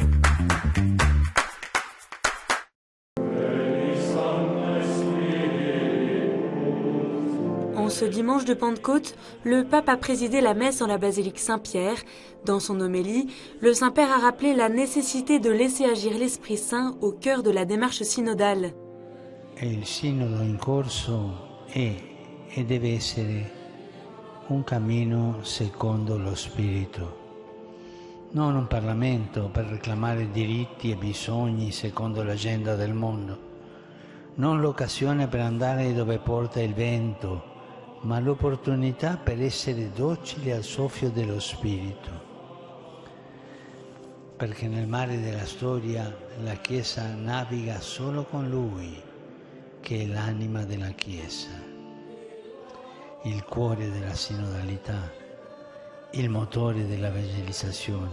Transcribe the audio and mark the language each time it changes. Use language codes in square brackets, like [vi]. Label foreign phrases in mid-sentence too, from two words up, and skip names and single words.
[fr] En ce dimanche de Pentecôte, le pape a présidé la messe en la basilique Saint-Pierre. Dans son homélie, le Saint-Père a rappelé la nécessité de laisser agir l'Esprit Saint au cœur de la démarche synodale. [it] Il sinodo in corso è e deve essere un cammino secondo lo Spirito, non un Parlamento per reclamare diritti e bisogni secondo l'agenda del mondo, non l'occasione per andare dove porta il vento, ma l'opportunità per essere docili al soffio dello Spirito. Perché nel mare della storia la Chiesa naviga solo con Lui, che è l'anima della Chiesa, il cuore della sinodalità, il motore della evangelizzazione.